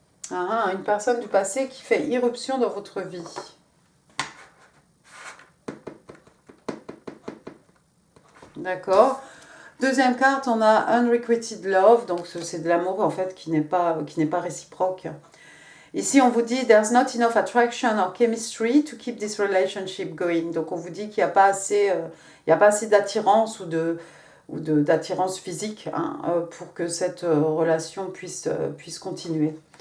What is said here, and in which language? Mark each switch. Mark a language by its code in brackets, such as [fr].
[fr] Une personne du passé qui fait irruption dans votre vie. D'accord. Deuxième carte, on a Unrequited Love, donc c'est de l'amour en fait qui n'est pas réciproque. Ici, on vous dit [en] There's not enough attraction or chemistry to keep this relationship going. [fr] Donc, on vous dit qu'il n'y a pas assez, d'attirance ou d'attirance physique pour que cette relation puisse continuer.